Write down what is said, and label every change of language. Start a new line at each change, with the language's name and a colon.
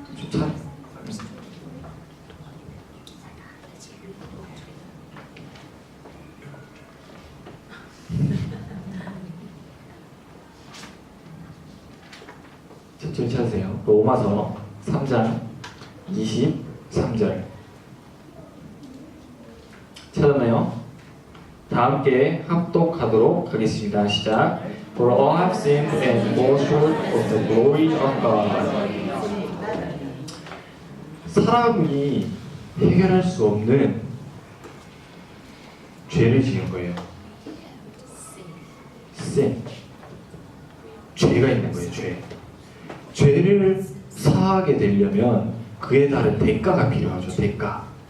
Korean: 좀 천천히 찾으세요. 로마서 3장 23절. 찾았나요? 다 함께 합독하도록 하겠습니다. 시작.
English: For all have sinned and fall short of the glory of God.
Korean: 사람이 해결할 수 없는 죄를 지은 거예요. sin. 죄가 있는 거예요. 죄. 죄를 사하게 되려면 그에 따른 대가가 필요하죠. 대가.